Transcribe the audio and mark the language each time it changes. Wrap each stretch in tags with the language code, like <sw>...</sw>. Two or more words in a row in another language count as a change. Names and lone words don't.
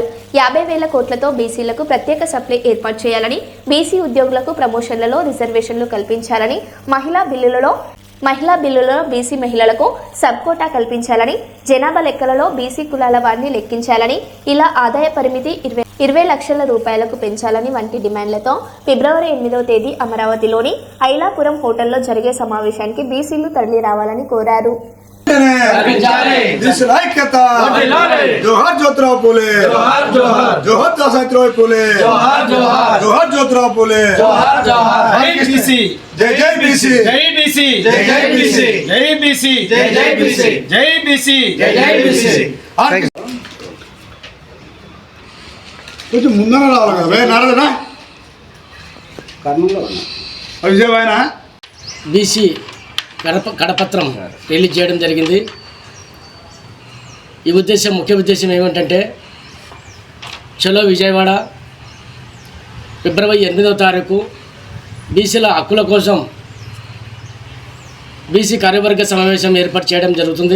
<te>50,000 కోట్లతో బీసీలకు ప్రత్యేక సప్లై ఏర్పాటు చేయాలని, బీసీ ఉద్యోగులకు ప్రమోషన్లలో రిజర్వేషన్లు కల్పించాలని, మహిళా బిల్లులలో మహిళా బిల్లులో బీసీ మహిళలకు</te> <en>sub quota</en> <te>కల్పించాలని, జనాభా లెక్కలలో బీసీ కులాల వారిని లెక్కించాలని, ఇలా ఆదాయ పరిమితి 20 లక్షల రూపాయలకు పెంచాలని వంటి డిమాండ్లతో ఫిబ్రవరి 8వ తేదీ అమరావతిలోని ఐలాపురం హోటల్లో జరిగే సమావేశానికి బీసీలు తరలి రావాలని కోరారు.</te> <hi>जोहर ज्योतिराव फुले, जोहर सावित्रीबाई फुले, जोहर ज्योतिराव फुले, जय बीसी, जय जय बीसी, जय बीसी, जय जय बीसी, जय बीसी, जय जय बीसी, जय बीसी, जय जय बीसी.</hi> <te>కొంచెం ముందర రావాలి కదా వే నారదనా విజయవాయన బీసీ కడపత్రం రిలీజ్ చేయడం జరిగింది. ఈ ముఖ్య ఉద్దేశం ఏమిటంటే చలో విజయవాడ ఫిబ్రవరి 8వ తారీఖు బీసీల హక్కుల కోసం బీసీ కార్యవర్గ సమావేశం ఏర్పాటు చేయడం జరుగుతుంది.</te>